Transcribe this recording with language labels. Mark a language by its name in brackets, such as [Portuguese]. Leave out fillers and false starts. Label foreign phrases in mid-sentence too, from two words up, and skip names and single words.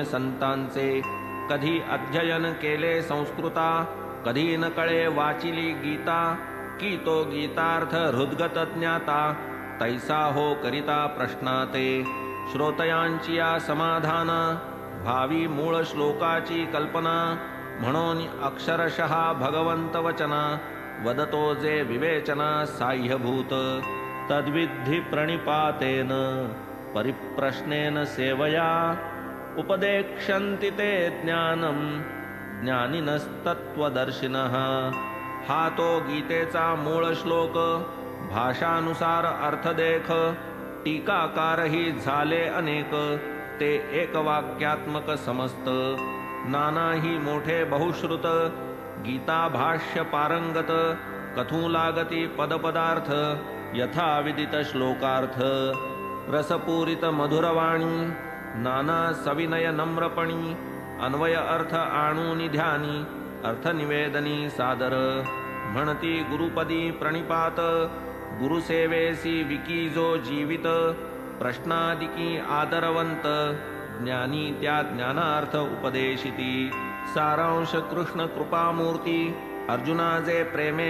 [Marathi] संतांचे कधी अध्ययन केले संस्कृता कधी न कळे वाचिली गीता की तो गीतार्थ हृद्गत ज्ञाता तैसा हो करिता प्रश्नाते श्रोतयांची या समाधाना भावी मूळ श्लोकाची कल्पना म्हणून अक्षरशः भगवंत वचना वदतो जे विवेचना साह्यभूत [Sanskrit] तद्विद्धि प्रणिपातेन परिप्रश्नेन सेवया उपदेक्षन्ति ते ज्ञानम ज्ञानिनस्तत्वदर्शिनः [Marathi] हा तो गीतेचा मूळ श्लोक भाषानुसार अर्थ देख टीकाकारही झाले अनेक ते एक वाक्यात्मक समस्त नानाही मोठे बहुश्रुत गीता भाष्य पारंगत कथू लागती पदपदार्थ यथा विदित श्लोकार्थ रसपूरित मधुरवाणी नाना सविनय नम्रपणी अन्वय अर्थ आणूनि ध्यानी अर्थनिवेदनी सादर म्हणती गुरुपदी प्रणिपात गुरुसेवेसी विकी जो जीवित प्रश्नादिकी आदरवंत ज्ञानी त्या ज्ञानार्थ उपदेशिती सारांश कृष्ण कृपामूर्ती अर्जुना जे प्रेमे